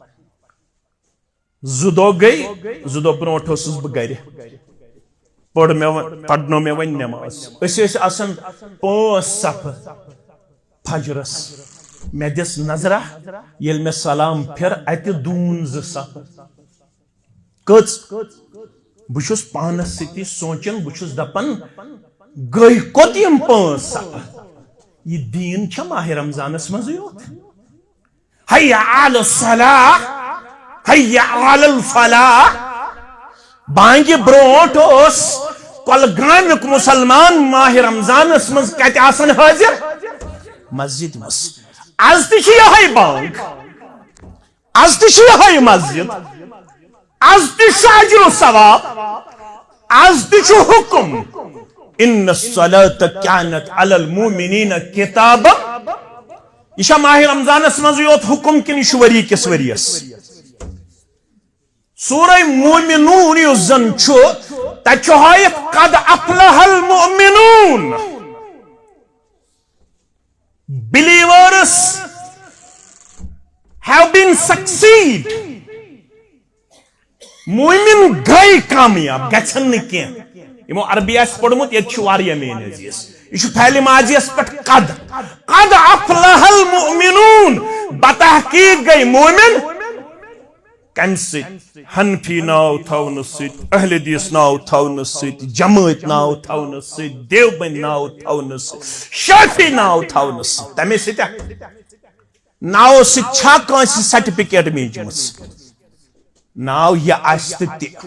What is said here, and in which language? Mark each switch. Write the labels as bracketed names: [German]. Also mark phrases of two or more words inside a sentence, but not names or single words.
[Kashmiri] 2 دۄہ گٔے 2 دۄہ برونٛٹھ اوسُس بہٕ گرِ پرنو مےٚ وۄنۍ نٮ۪ماز أسۍ ٲسۍ آسان 5 صفہٕ فجرس مےٚ دِژ نظرا ییٚلہِ مےٚ سلام پھِر اتہِ دوٗن 2 صفہٕ کٔژ بہٕ چھُس پانس سۭتی سونٛچان بہٕ چھُس دپان گٔے کوٚت یِم 5 صفہٕ یہِ دیٖن چھا ماہِ رمضانس منٛزٕے یوت [Arabic] حی علی الصلاۃ حی علی الفلاح [Kashmiri] بانگہِ برونٛٹھ اوس کۄلگامیُک مُسلمان ماہِ رمضانس منٛز کتہِ آسان حٲضِر مسجد مس آز تہ چھ یہے بانگ آز تہ چھ یہے مسجد آز تہ چھ اجر و ثواب آز تہ چھ حکم [Arabic] ان الصلاۃ کانت علی المؤمنین کتابا [Kashmiri] یہ چھ ماہ رمضانس منٛز یوت حکم کن یہ ؤری کس ؤریس سورہ مومنون یُس زن چھ تتہِ چھ ہٲیِتھ [Arabic] قد افلح المؤمنون [English] believers have been succeed [Kashmiri] مومن گئی کامیاب گژھن نہٕ کینٛہہ یِمو عربی آسہِ پوٚرمُت ییٚتہِ چھُ واریاہ میٲنۍ عزیز یہ چھُ فعلِ ماضیَس پٮ۪ٹھ [Arabic] قد افلح المؤمنون [Kashmiri] بتحقیق گئی مومن کمہِ سۭتۍ حنفی ناو تھاونہٕ سۭتۍ اہل حدیث ناو تھاونہٕ سۭتۍ جمٲعت ناو تھاونہٕ سۭتۍ دیوبند ناو تھاونہٕ سۭتۍ شافی ناو تھاونہٕ سۭتۍ تمے سۭتۍ ناو سۭتۍ چھا کٲنٛسہِ سرٹِفکیٹ میٖجمٕژ ناو یہ آست تی